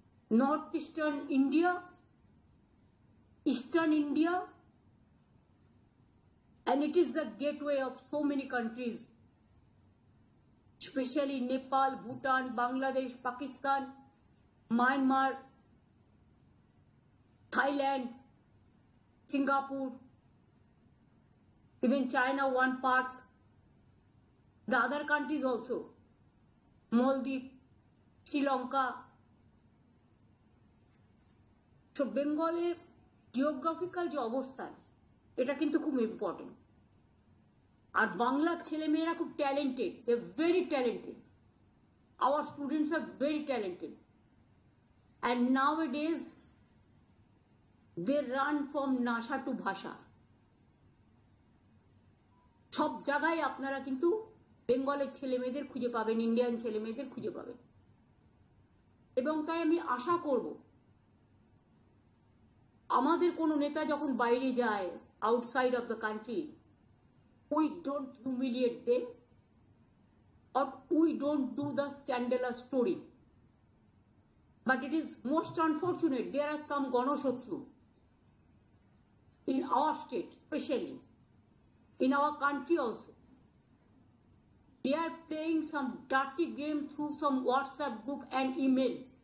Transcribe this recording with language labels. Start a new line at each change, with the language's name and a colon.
English: Northeastern India, Eastern India, and it is the gateway of so many countries, especially Nepal, Bhutan, Bangladesh, Pakistan, Myanmar, Thailand, Singapore, even China one part, the other countries also, Maldives, Sri Lanka.
Bangla: So বেঙ্গলের geographical যে অবস্থান, এটা কিন্তু খুব important. আর বাংলার ছেলেমেয়েরা খুব
English: Talented, they very talented, our students are very talented, and nowadays they run from NASA to ভাষা।
Bangla: সব জায়গায় আপনারা কিন্তু বেঙ্গলের ছেলেমেয়েদের খুঁজে পাবেন, ইন্ডিয়ান ছেলেমেয়েদের খুঁজে পাবেন। এবং তাই আমি আশা করব, আমাদের কোনো নেতা যখন বাইরে যায়,
English: Outside of the country, we don't humiliate them, or we don't do the scandalous story. But it is most unfortunate, there are some Ganoshatru in our state, especially in our country also. They are playing some dirty game through some WhatsApp group and email.